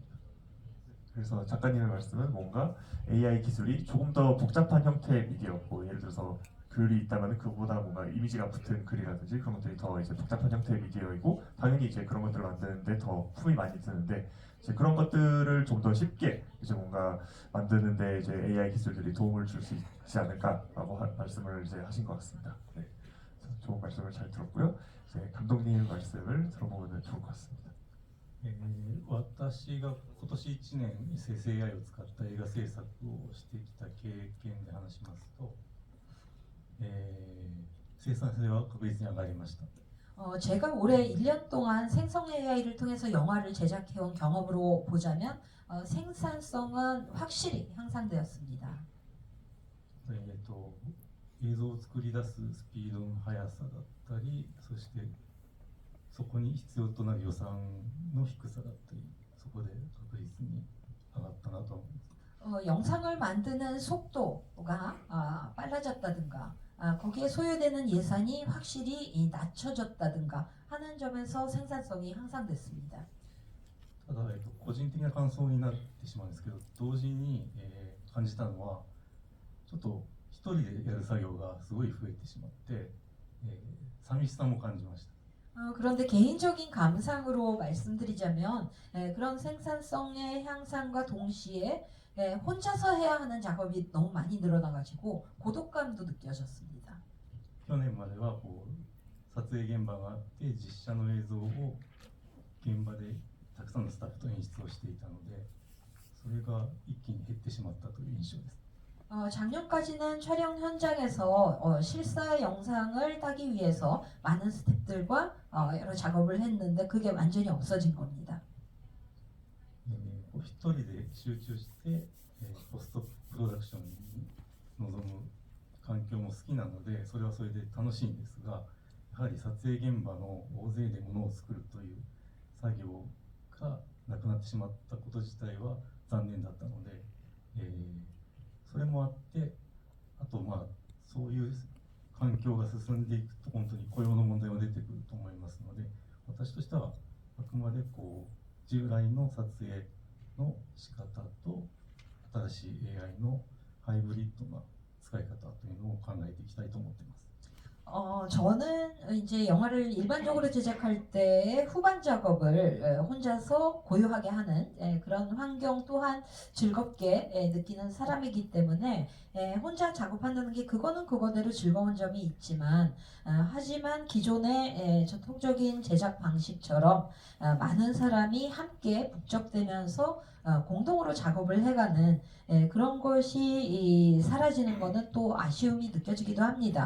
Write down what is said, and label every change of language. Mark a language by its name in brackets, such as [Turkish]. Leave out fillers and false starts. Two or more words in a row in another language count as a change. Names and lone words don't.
[Korean] 그래서 작가님의 말씀은 뭔가 AI 기술이 조금 더 복잡한 형태의 미디어, 뭐 예를 들어서 글이 있다면 그보다 뭔가 이미지가 붙은 글이라든지 그런 것들이 더 이제 복잡한 형태의 미디어이고 당연히 이제 그런 것들을 만드는데 더 품이 많이 드는데 이제 그런 것들을 좀 더 쉽게 이제 뭔가 만드는데 이제 AI 기술들이 도움을 줄 수 있지 않을까라고 말씀을 이제 하신 것 같습니다. 네, 좋은 말씀을 잘 들었고요. 이제 감독님 말씀을 들어보면 좋을 것 같습니다. [Japanese] 私が今年1年 SSAI を使った映画制作をしてきた経験で話しますと、生産性は確実に上がりました。 [Korean] 제가 올해 1년 동안 생성 AI를 통해서 영화를 제작해온 경험으로 보자면 생산성은 확실히 향상되었습니다. [Japanese] 映像を作り出すスピードの速さだったり、そしてそこに必要となる予算の低さだったり、そこで確実に上がったなと思います。 [Korean] 영상을 만드는 속도가 빨라졌다든가 거기에 소요되는 예산이 확실히 낮춰졌다든가 하는 점에서 생산성이 향상됐습니다. [Japanese] ただ、個人的な感想になってしまうんですけど、同時に、感じたのはちょっと一人でやる作業がすごい増えてしまって、寂しさも感じました。 [Korean] 그런데 개인적인 감상으로 말씀드리자면 그런 생산성의 향상과 동시에 혼자서 해야 하는 작업이 너무 많이 늘어나가지고 고독감도 느껴졌습니다. [Japanese] 去年まではこう撮影現場があって実写の映像を現場でたくさんのスタッフと演出をしていたのでそれが一気に減ってしまったという印象です。 [Korean] 작년까지는 촬영 현장에서 실사 영상을 따기 위해서 많은 스태프들과 여러 작업을 했는데 그게 완전히 없어진 겁니다. [Japanese] こう一人で集中して、ポストプロダクションに臨む環境も好きなのでそれはそれで楽しいんですがやはり撮影現場の大勢でものを作るという作業がなくなってしまったこと自体は残念だったので、それもあってあとまあそういう環境が進んでいくと本当に雇用の問題も出てくると思いますので私としてはあくまでこう従来の撮影の仕方と新しい AI のハイブリッドな使い方というのを考えていきたいと思っています。 [Korean] 저는 이제 영화를 일반적으로 제작할 때 후반 작업을 혼자서 고요하게 하는 그런 환경 또한 즐겁게 느끼는 사람이기 때문에 혼자 작업한다는 게 그거는 그거대로 즐거운 점이 있지만 하지만 기존의 전통적인 제작 방식처럼 많은 사람이 함께 북적대면서 공동으로 작업을 해가는 그런 것이 사라지는 것은 또 아쉬움이 느껴지기도 합니다.